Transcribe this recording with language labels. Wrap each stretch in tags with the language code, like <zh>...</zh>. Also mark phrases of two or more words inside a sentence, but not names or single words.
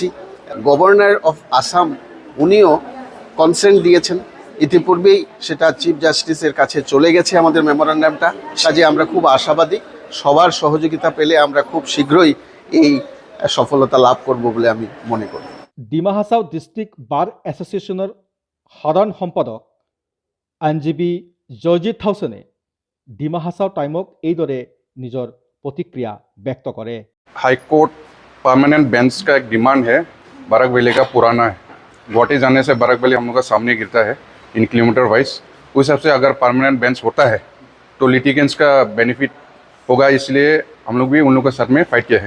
<en>Governor of Assam</en> <bn>উনিও কনসেন্ট দিয়েছেন, ইতিপূর্বেই সেটা</bn> <en>Chief Justice's</en> <bn>কাছে চলে গেছে আমাদের মেমোরান্ডামটা। কাজে আমরা খুব আশাবাদী, সবার সহযোগিতা পেলে আমরা খুব শীঘ্রই এই সফলতা লাভ করব বলে আমি মনে করি।</bn> <as>ডিমা হাছাও ডিষ্ট্ৰিক্ট বাৰ এছ'চিয়েশ্যনৰ সাধাৰণ সম্পাদক আইনজীৱী জয়জিৎ থাউচেনে ডিমা হাছাও টাইমক এইদৰে নিজৰ প্ৰতিক্ৰিয়া ব্যক্ত কৰে।</as> <en>High Court permanent bench</en> <hi>का एक डिमांड है। बाराक वैली का पुराना है, गुवाहाटी जाने से बाराक वैली हम लोग का सामने गिरता है इन</hi> <en>kilometer wise.</en> <hi>उस हिसाब से अगर</hi> <en>permanent bench</en> <hi>होता है तो लिटिगेंट्स का बेनिफिट होगा, इसलिए हम लोग भी उन लोगों के साथ में फाइट किया है।</hi>